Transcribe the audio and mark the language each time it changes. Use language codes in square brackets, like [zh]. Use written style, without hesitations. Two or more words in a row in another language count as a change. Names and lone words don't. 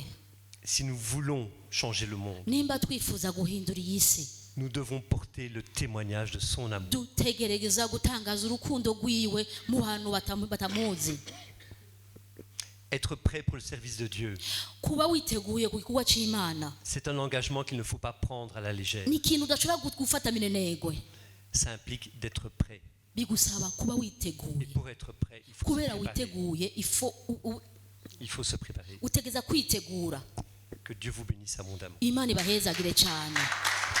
[fr] Si nous voulons changer le monde, [rn] Nimba twifuza guhindura iyi si, [fr] nous devons porter le témoignage de son amour. [rn] dutegereza gutangaza urukundo rwiwe mu bantu batamuzi. [fr] Être prêt pour le service de Dieu, [rn] Kuba witeguye ku gikorwa cy'Imana [fr] c'est un engagement qu'il ne faut pas prendre à la légère. [rn] ni ikintu udashobora gufata minenegwe, [fr] Ça implique d'être prêt. [rn] bigusaba kuba [fr] Et [rn] witeguye. [fr] pour être prêt, il faut se [rn] Kubera [fr] préparer. [rn] witeguye [fr] Il faut se préparer. [rn] utegeza kwitegura. [fr] Que Dieu vous bénisse abondamment. [rn] Imana ibahezagire cyane.